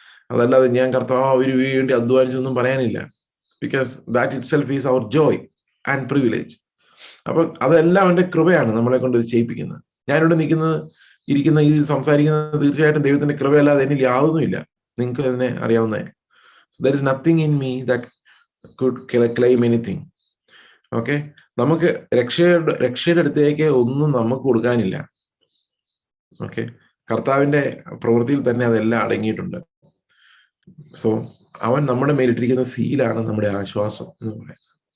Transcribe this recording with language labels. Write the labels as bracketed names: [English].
[Malayalam] അതല്ലാതെ ഞാൻ കർത്താവിന് വേണ്ടി അധ്വാനിച്ചൊന്നും പറയാനില്ല. [English] Because that itself is our joy and privilege. [Malayalam] അപ്പൊ അതെല്ലാം അവന്റെ കൃപയാണ് നമ്മളെ കൊണ്ട് ഇത് ചെയ്യിപ്പിക്കുന്നത്. ഞാനിവിടെ ഇരിക്കുന്ന ഈ സംസാരിക്കുന്നത് തീർച്ചയായിട്ടും ദൈവത്തിന്റെ കൃപയല്ലാതെ എന്നിൽ യാതൊന്നുമില്ല. നിങ്ങൾക്ക് അതിനെ അറിയാവുന്നതായി. [English] there is nothing in me that could claim anything. [Malayalam] Okay, നമുക്ക് രക്ഷയുടെ അടുത്തേക്ക് ഒന്നും നമുക്ക് കൊടുക്കാനില്ല. ഓക്കെ, കർത്താവിന്റെ പ്രവൃത്തിയിൽ തന്നെ അതെല്ലാം അടങ്ങിയിട്ടുണ്ട്. സോ അവൻ നമ്മുടെ മേലിട്ടിരിക്കുന്ന സീലാണ് നമ്മുടെ ആശ്വാസം എന്ന് പറയുന്നത്.